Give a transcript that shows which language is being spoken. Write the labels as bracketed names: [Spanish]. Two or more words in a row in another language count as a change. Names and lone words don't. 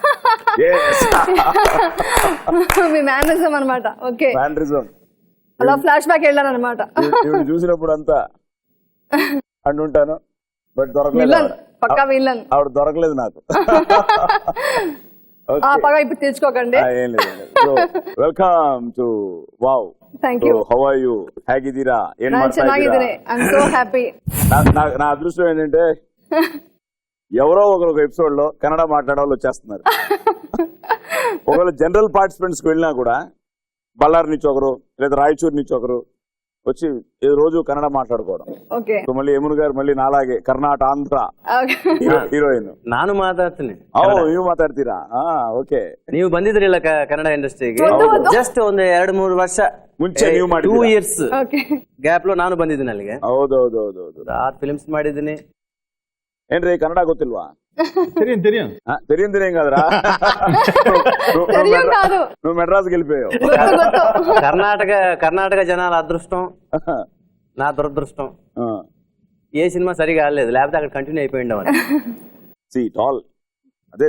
[Telugu] మీ మేనరిజం అనమాట. ఓకే, మేనరిజం అలా ఫ్లాష్ బ్యాక్ వెళ్ళానమాట. చూసినప్పుడు అంతా అంటుంటాను, బట్ దొరకలేదు. పక్కా విలన్. ఆవిడ దొరకలేదు నాకు. పగ ఇప్పుడు తెచ్చుకోకండి. ఏం లేదు. [English] welcome to Wow. Thank you. How are you? [Kannada] ಹೇಗಿದ್ದೀರಾ? ಏನ್ ಮಾಡ್ತಾ ಇದ್ದೀರಾ? [English] I am so happy. [Telugu] నా అదృష్టం ఏంటంటే ఎవరో ఒక ఎపిసోడ్ లో కన్నడ మాట్లాడే వాళ్ళు వచ్చేస్తున్నారు. ఒకవేళ [English] general participants [Telugu] కి వెళ్ళినా కూడా బళ్ళారి నుంచి ఒకరు లేదా రాయచూరు నుంచి ఒకరు వచ్చి రోజు కన్నడ మాట్లాడుకోవడం. సో మళ్ళీ యమున గారు మళ్ళీ నాలాగే కర్ణాటక ಆಂಧ್ರ ಹೀರೋಯಿನ್. [Kannada] ನಾನು ಮಾತಾಡ್ತೀನಿ. ನೀವು ಮಾತಾಡ್ತೀರಾ? ಓಕೆ. ನೀವು ಬಂದಿದ್ರಿ ಇಲ್ಲ ಕನ್ನಡ ಇಂಡಸ್ಟ್ರಿಗೆ ಜಸ್ಟ್ ಒಂದು 2-3 ವರ್ಷ ಮುಂಚೆ ನೀವು ಮಾಡಿ [English] 2 years gap [Kannada] లో ನಾನು ಬಂದಿದ್ದೀನಿ ಅಲ್ಲಿಗೆ. ಹೌದೌದೌದು. 6 ಫಿಲ್ಮ್ಸ್ ಮಾಡಿದ್ದೀನಿ. ಏನ್ರಿ ಕನ್ನಡ ಗೊತ್ತಿಲ್ವಾ? [Telugu] తెలియదు కదరా, నువ్వు మెడ్రాస్కి వెళ్ళిపోయావు. కర్ణాటక జనాల అదృష్టం, నా దురదృష్టం. ఏ సినిమా సరిగా ఆడలేదు, లేకపోతే అక్కడ కంటిన్యూ అయిపోయింది. అదే